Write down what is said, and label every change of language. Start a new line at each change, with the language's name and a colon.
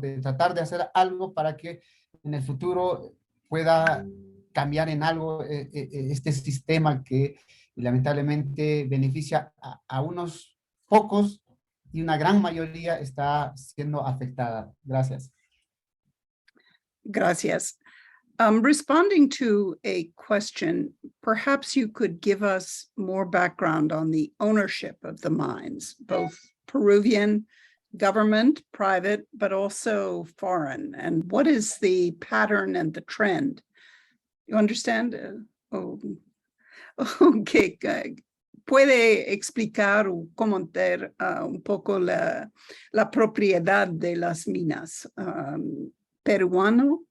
Spanish: De tratar de hacer algo para que en el futuro pueda cambiar en algo este sistema que lamentablemente beneficia a unos pocos y una gran mayoría está siendo afectada. Gracias. Gracias.
English: Responding to a question, perhaps you could give us more background on the ownership of the mines, both Peruvian government, private, but also foreign. And what is the pattern and the trend? You understand?
Spanish: Okay, ¿puede explicar o comentar un poco la propiedad de las minas peruano?